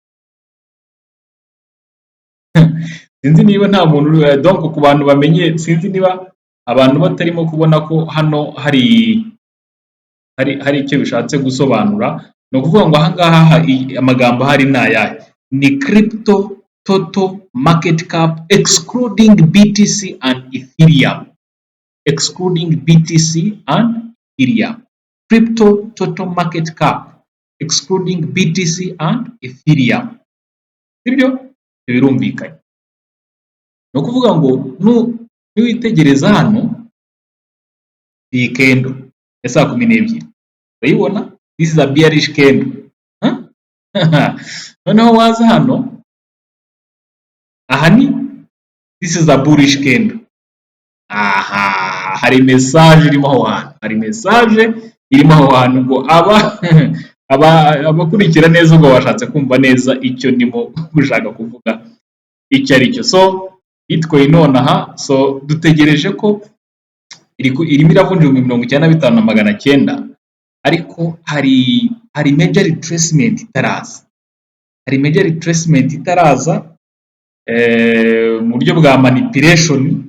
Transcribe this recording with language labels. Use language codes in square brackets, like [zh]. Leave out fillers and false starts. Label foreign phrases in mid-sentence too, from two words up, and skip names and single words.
[rw] Sinzi niba nta muntu donc ku bantu bamenye, sinzi niba abantu batarimo kubona ko hano hari icyo bishatse gusobanura. Ni ukuvuga ngo ahangaha amagambo hari n'ayahe: ni [en] crypto total market cap excluding BTC and Ethereum. Crypto total market cap excluding BTC and Ethereum. [rw] Sibyo? Birumvikanye. Ni ukuvuga ngo niwitegereza hano iyi kendo ya saa 12, urayibona? [en] This is a bearish candle. [rw] noneho waza hano, aha ni [en] this is a bullish candle. [rw] Aha, hari message irimo aho hantu, hari message irimo aho hantu ngo abakurikira neza ubwo bashatse kumva neza icyo ndimo gushaka kuvuga icyo ari cyo. So Bitcoin nonaha, so dutegereje ko irimo iravunja 95,900, ariko hari [en] major retracement [rw] itaraza, hari [en] major retracement [rw] itaraza mu buryo bwa manipulation.